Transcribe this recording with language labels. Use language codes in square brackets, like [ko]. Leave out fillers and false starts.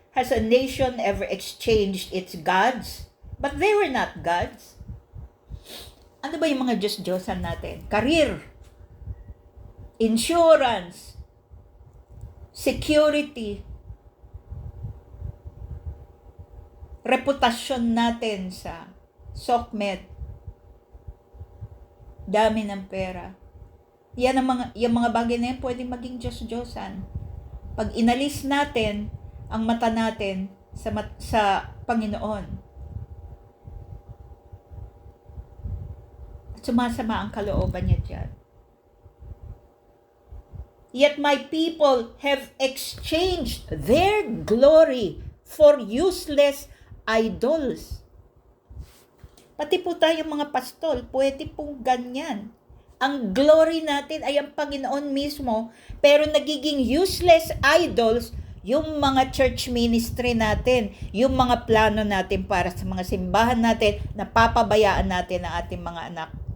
[en] Has a nation ever exchanged its gods? But they were not gods. [tl] Ano ba yung mga Diyos-Diyosan natin? Career, insurance, security, reputasyon natin sa SOCMED, dami ng pera. Yung mga bagay na yan pwedeng maging Diyos-Diyosan. Pag inalis natin ang mata natin sa Panginoon, at sumasama ang kalooban niya dyan. [en] Yet my people have exchanged their glory for useless idols. [tl] Pati po tayong mga pastol, pwede pong ganyan. Ang glory natin ay ang Panginoon mismo, pero nagiging [en] useless idols [tl] yung mga church ministry natin, yung mga plano natin para sa mga simbahan natin, napapabayaan natin ang ating mga anak.